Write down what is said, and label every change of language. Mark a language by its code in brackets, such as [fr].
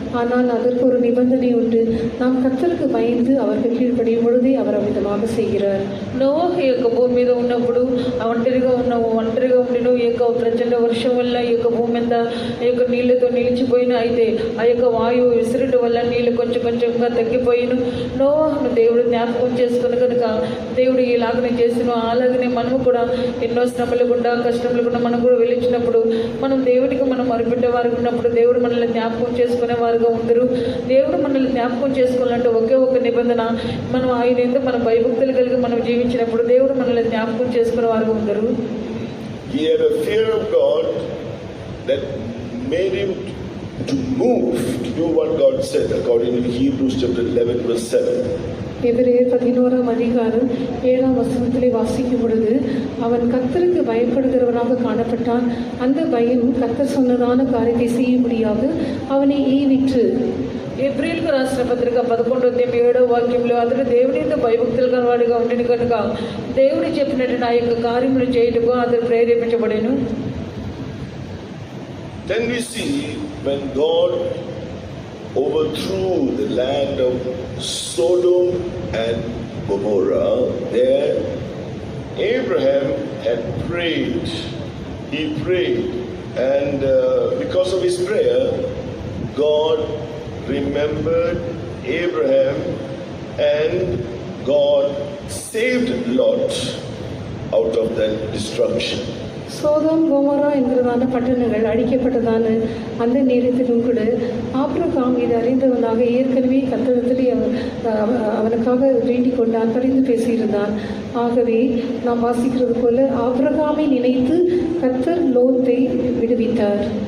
[ta] ஆனால் அதற்கு ஒரு நிபந்தனை உண்டு. நாம் கர்த்தருக்கு பயந்து அவருக்கு கீழ்ப்படியும் பொழுதே அவர் அவ்விதமாக செய்கிறார். [te] నోవాహు యొక్క భూమి మీద ఉన్నప్పుడు ఒంటరిగా ఉండిను. ఈ యొక్క ప్రచండ వర్షం వల్ల ఈ యొక్క భూమి అంతా ఈ యొక్క నీళ్లతో నిలిచిపోయిన. అయితే ఆ యొక్క వాయువు విసిరటం వల్ల నీళ్లు కొంచెం కొంచెంగా తగ్గిపోయిను. నోవాహును దేవుడు జ్ఞాపకం చేసుకుని కనుక దేవుడు ఇలాగనే చేసిన. అలాగనే మనము కూడా ఎన్నో శ్రమలు గుండా కష్టములు గుండా మనం కూడా వెళ్ళించినప్పుడు మనం దేవుడికి మనం మొరపెట్టే వారు ఉన్నప్పుడు దేవుడు మనల్ని జ్ఞాపకం చేసుకునే వారుగా ఉండరు. దేవుడు మనల్ని జ్ఞాపకం చేసుకోవాలంటే ఒకే ఒక నిబంధన, మనం ఆయన ఎందుకు మన భయభక్తులు కలిగి మనం జీవించినప్పుడు దేవుడు మనల్ని జ్ఞాపకం చేసుకునే వారుగా ఉండరు. [en] He had a fear of God that made him to move to do what God said, according to Hebrews chapter 11 verse 7. [ta] எபிரேயர் 11ஆம் அதிகாரம் 7ஆம் வசனத்திலே வாசிக்கும் பொழுது அவன் கர்த்தருக்கு பயப்படுகிறவனாக காணப்பட்டான். அந்த பயம் கர்த்தர் சொன்னதான காரியத்தை செய்யும்படியாக அவனை ஈவிற்று. [te] ఏప్రిల్కు రాసిన పత్రిక 11:7 అతడు దేవుని యొక్క భయభక్తులు కలవాడిగా ఉండిన కనుక దేవుడు చెప్పినట్టు నా యొక్క కార్యములు చేయుటకు అతడు ప్రేరేపించబడెను. [en] Then we see when God overthrew the land of Sodom and Gomorrah, there Abraham had prayed. He prayed, and because of his prayer, God remembered Abraham, and God saved Lot out of that destruction. [ta] Sodom கோமோரா என்கிறதான பட்டணங்கள் அழிக்கப்பட்டதான அந்த நேரத்திலும் கூட Abraham இதை அறிந்தவனாக ஏற்கனவே கர்த்தரிடத்திலே அவனுக்காக வேண்டிக் கொண்டான், பரிந்து பேசியிருந்தான். ஆகவே நாம் வாசிக்கிறது போல ஆபிரகாமை நினைத்து கர்த்தர் லோத்தை விடுவித்தார்.